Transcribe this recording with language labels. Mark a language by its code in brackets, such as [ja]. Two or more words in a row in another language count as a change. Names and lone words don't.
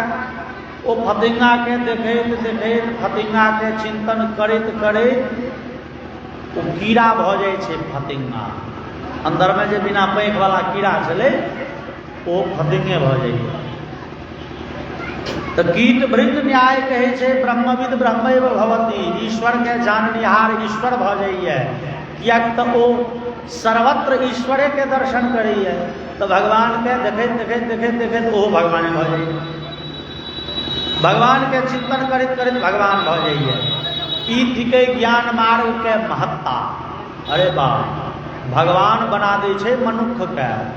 [mai] ओ फतिंगा के देखैत देखैत, फतिंगा के चिंतन करैत करैत ओ कीड़ा भ जाइ छै फतिंगा। अंदर में जे बिना पैंख वाला कीड़ा छलै ओ फतिंगे भ जाइए। तो कीट भृंग न्याय कहै छै [sa] ब्रह्मविद ब्रह्मैव भवति। [mai] ईश्वर के जाननिहार ईश्वर भ जाइए। कियाक तऽ ओ सर्वत्र ईश्वरे के दर्शन करैए। तो भगवान के देखैत देखैत देखैत देखैत ओहो भगवाने भ जाइए। भगवान के चिंतन करैत करैत भगवान भ जाइए। ई थिकै ज्ञान मार्ग के महत्ता। अरे बाप, भगवान बना दै छै मनुख के।